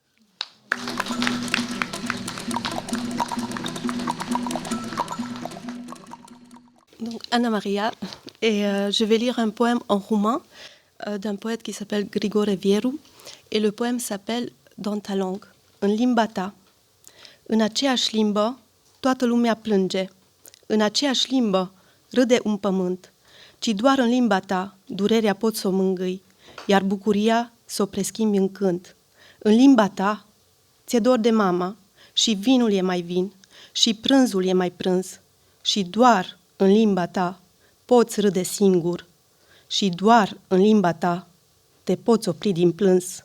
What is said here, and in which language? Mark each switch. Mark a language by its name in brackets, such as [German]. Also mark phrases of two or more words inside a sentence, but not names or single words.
[French] Donc Anna Maria, et je vais lire un poème en roumain d'un poète qui s'appelle Grigore Vieru, et le poème s'appelle Dans ta langue, [Romanian] în limba ta. În aceeași limbă, toată lumea plânge. În aceeași limbă, râde un pământ. Ci doar în limba ta, durerea poți să o mângâi, iar bucuria să o preschimbi în cânt. În limba ta, ți-e dor de mama, și vinul e mai vin, și prânzul e mai prânz, și doar în limba ta poți râde singur, și doar în limba ta te poți opri din plâns.